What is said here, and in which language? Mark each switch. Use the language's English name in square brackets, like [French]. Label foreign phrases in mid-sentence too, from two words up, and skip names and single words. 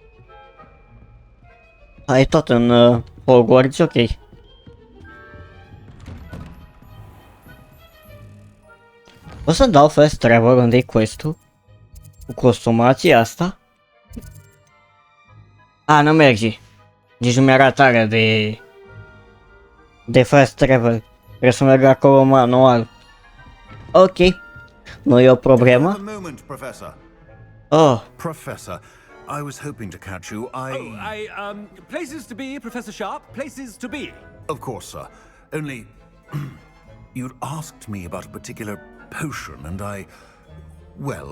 [Romanian] Hai tot în Hogwarts, ok. O să dau [English] first travel [Romanian] unde-i quest-ul? Cu costumația asta? A, nu merge. Nici nu mi-era tare de [English] first travel. [Romanian] Trebuie să merg acolo manual. Ok. Nu e o problemă. [English] A moment, Professor. Oh. Professor, I was hoping to catch you. Places to be, Professor Sharp. Places to be. Of course, sir. Only you'd asked me about a particular potion, and well,